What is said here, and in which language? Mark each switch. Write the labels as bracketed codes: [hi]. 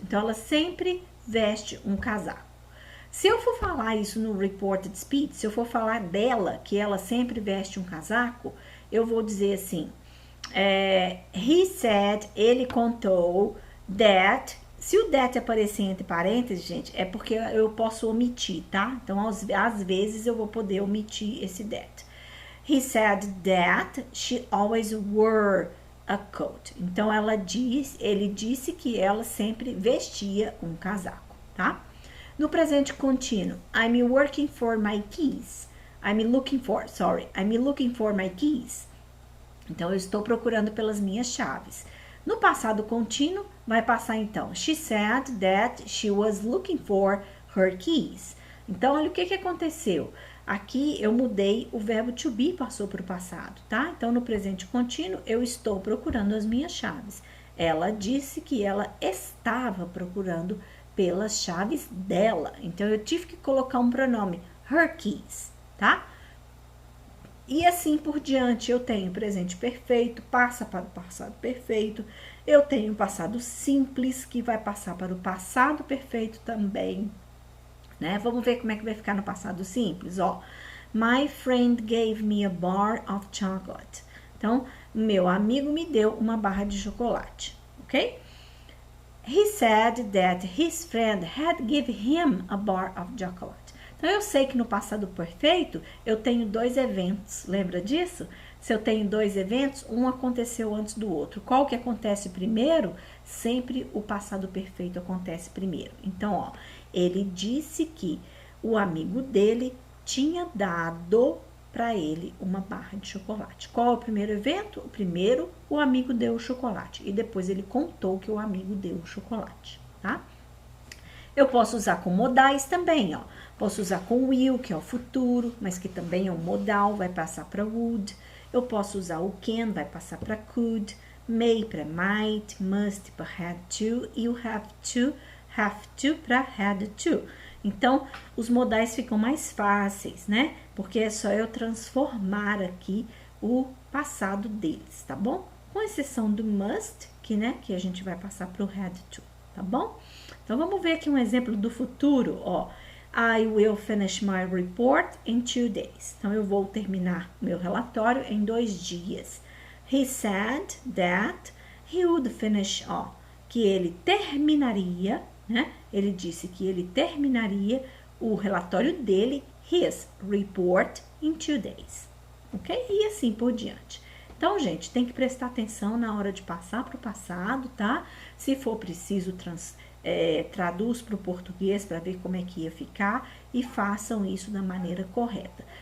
[pt] Então, ela sempre veste um casaco. Se eu for falar isso no reported speech, se eu for falar dela, que ela sempre veste um casaco, eu vou dizer assim, [en] he said, [pt] ele contou, that, se o that aparecer entre parênteses, gente, é porque eu posso omitir, tá? Então, às vezes, eu vou poder omitir esse that. [en] He said that she always wore a coat. [pt] Então, ele disse que ela sempre vestia um casaco, tá? No presente contínuo, [en] I'm working for my keys. I'm looking for my keys. [pt] Então, eu estou procurando pelas minhas chaves. No passado contínuo, vai passar então, [en] she said that she was looking for her keys. [pt] Então, olha o que aconteceu. Aqui, eu mudei o verbo to be, passou para o passado, tá? Então, no presente contínuo, eu estou procurando as minhas chaves. Ela disse que ela estava procurando pelas chaves dela. Então, eu tive que colocar um pronome, [en] her keys, [pt] tá? E assim por diante, eu tenho presente perfeito, passa para o passado perfeito. Eu tenho passado simples, que vai passar para o passado perfeito também, né? Vamos ver como é que vai ficar no passado simples, ó. [en] My friend gave me a bar of chocolate. [pt] Então, meu amigo me deu uma barra de chocolate, ok? [en] He said that his friend had given him a bar of chocolate. [pt] Então, eu sei que no passado perfeito, eu tenho dois eventos. Lembra disso? Se eu tenho dois eventos, um aconteceu antes do outro. Qual que acontece primeiro? Sempre o passado perfeito acontece primeiro. Então, ó, ele disse que o amigo dele tinha dado para ele uma barra de chocolate. Qual é o primeiro evento? O primeiro, o amigo deu o chocolate. E depois ele contou que o amigo deu o chocolate, tá? Eu posso usar com modais também, ó. Posso usar com will, que é o futuro, mas que também é um modal, vai passar para would. Eu posso usar o can, vai passar para could. may para might, must para had to e o have to para had to. Então, os modais ficam mais fáceis, né? Porque é só eu transformar aqui o passado deles, tá bom? Com exceção do must, que a gente vai passar para o had to, tá bom? Então, vamos ver aqui um exemplo do futuro, ó. [en] I will finish my report in 2 days. [pt] Então, eu vou terminar meu relatório em 2 dias. [en] He said that he would finish, [pt] ó, que ele terminaria, né? Ele disse que ele terminaria o relatório dele, [en] his report, in 2 days. [pt] Ok? E assim por diante. Então, gente, tem que prestar atenção na hora de passar para o passado, tá? Se for preciso, traduz para o português para ver como é que ia ficar e façam isso da maneira correta.